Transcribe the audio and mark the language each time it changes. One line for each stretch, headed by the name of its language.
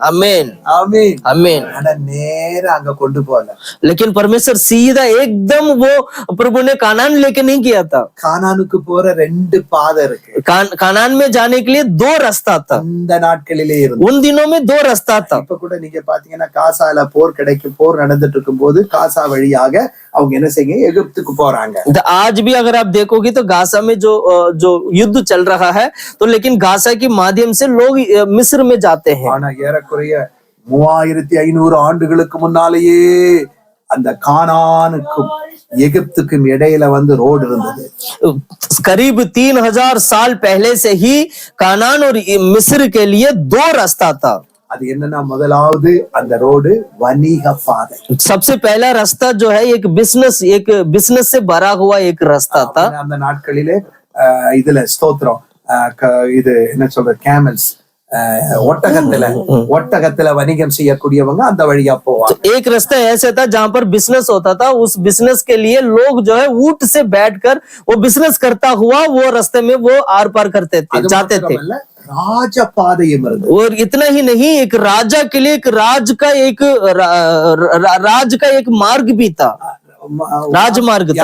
Hindi: आमीन
Tamil: ஆமென்.
Hindi: आमीन।
Tamil: ஆனா நேரா அங்க கொண்டு போல.
Hindi: लेकिन परमेश्वर सीधा एकदम वो प्रभु ने कानान लेके नहीं किया था।
Tamil: கானானுக்கு போற ரெண்டு பாதை இருக்கு.
Hindi: कानान में जाने के लिए दो रास्ता था।
Tamil: அந்த நாட்களிலே இருந்து
Hindi: उन दिनों में दो रास्ता था।
Tamil: இப்ப கூட நீங்க பாத்தீங்கன்னா காசால போர் நடந்துட்டு இருக்கும் போது காசா வழியாக அவங்க என்ன செய்யுங்க எகிப்துக்கு போறாங்க.
Hindi: आज भी अगर आप देखोगे तो गाजा में जो युद्ध चल रहा है तो लेकिन गाजा के माध्यम से लोग मिस्र में जाते हैं।
Tamil: ஆனா ஏறக்குறைய 3500 ஆண்டுகளுக்கு முன்னாலேயே அந்த கானானுக்கும் எகிப்துக்கும் இடையில வந்து ரோடு இருந்தது.
Hindi: करीब 3000 साल पहले से ही कानान और मिस्र के लिए दो रास्ता था।
Tamil: அது என்னன்னா முதலாவது அந்த ரோடு வணிக பாதை.
Hindi: सबसे पहला रास्ता जो है एक बिजनेस से भरा हुआ एक रास्ता था।
Tamil: அந்த நாட்களிலே இதுல ஸ்தோத்திரம் இது என்ன சொல்ற கேமல்ஸ் ஒட்டகத்துல வணிகம் செய்யக்கூடியவங்க அந்த வழியா போவாங்க.
Hindi: एक रास्ता ऐसा था जहां पर बिजनेस होता था, उस बिजनेस के लिए लोग जो है ऊंट से बैठकर वो बिजनेस करता हुआ वो रास्ते में वो आर पार करते थे, जाते थे।
Tamil: ராஜ பாதையும் இருந்தது.
Hindi: और इतना ही नहीं, एक राजा के लिए एक राज का एक मार्ग भी था, राजमार्ग था।